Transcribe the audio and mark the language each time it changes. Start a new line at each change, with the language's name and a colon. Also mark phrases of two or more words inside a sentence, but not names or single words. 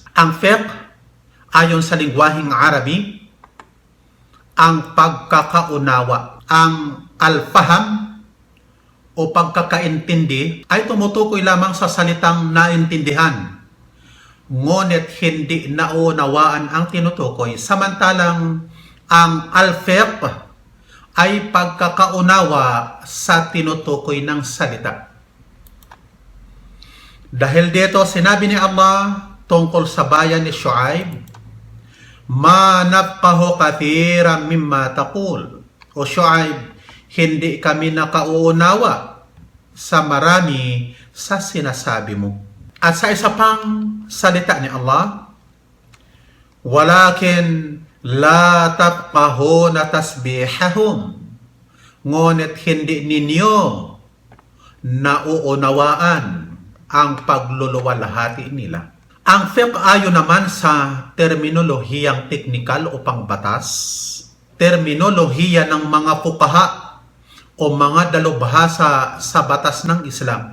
Filipino: Ang fiqh ayon sa lingwaheng Arabi, ang pagkakaunawa. Ang al-faham o pagkakaintindi ay tumutukoy lamang sa salitang naintindihan, ngunit hindi naunawaan ang tinutukoy. Samantalang ang al-fiqh ay pagkakaunawa sa tinutukoy ng salita. Dahil dito, sinabi ni Allah tungkol sa bayan ni Shu'aib,
Arabic: "ما نفقه كثيرا مما تقول."
Filipino: O Shu'aib, hindi kami nakauunawa sa marami sa sinasabi mo. At sa isa pang salita ni Allah,
Arabic: "ولكن لا تفقهون تسبيحهم."
Filipino: Ngunit hindi ninyo nauunawaan ang pagluluwalhati nila. Ang fiqh ayon naman sa terminolohiyang teknikal o pangbatas, terminolohia ng mga fuqaha o mga dalubhasa sa batas ng Islam.